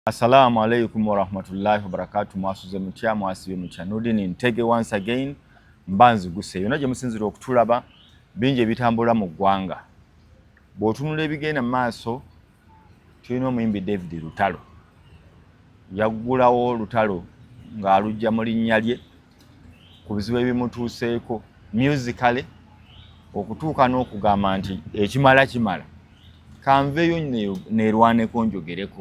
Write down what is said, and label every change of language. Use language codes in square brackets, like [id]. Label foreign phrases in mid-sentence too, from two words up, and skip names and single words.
[ar] السلام عليكم ورحمة الله وبركاته. [lg] Mwasuze mutya mwasibe mutya Nurdin Ntege [en] once again [lg] mbanzi guse yona gye musinzira okutulaba bingi bitambula mu ggwanga. Bw'otunula ebigenda maaso tulina omuyimbi David Lutalo yaggulawo Lutalo ng'alujja mu linnya lye ku bizibu ebimutuuseeko musically okutuuka n'okugamba nti ekimala kimala kanveeyo neerwaneko njogereko.